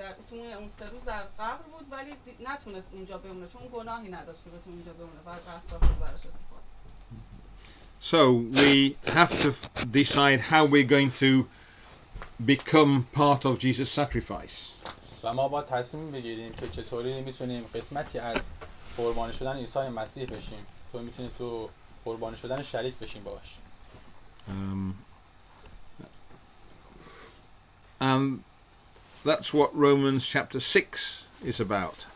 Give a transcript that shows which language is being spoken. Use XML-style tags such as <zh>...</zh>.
<fa>تو اون 3 روز در قبر بود ولی نتونست اونجا بمونه چون گناهی نداشت که بتونه اونجا بمونه. بعد رستاخیز براش اتفاق.</fa> <en>So we have to decide how we're going to become part of Jesus' sacrifice.</en> <fa>و ما باید تصمیم بگیریم که چطوری میتونیم قسمتی از قربانی شدن عیسی مسیح بشیم. تو میتونی تو قربانی شدن شریک بشیم باش.</fa> <en>And that's what Romans chapter 6 is about.</en>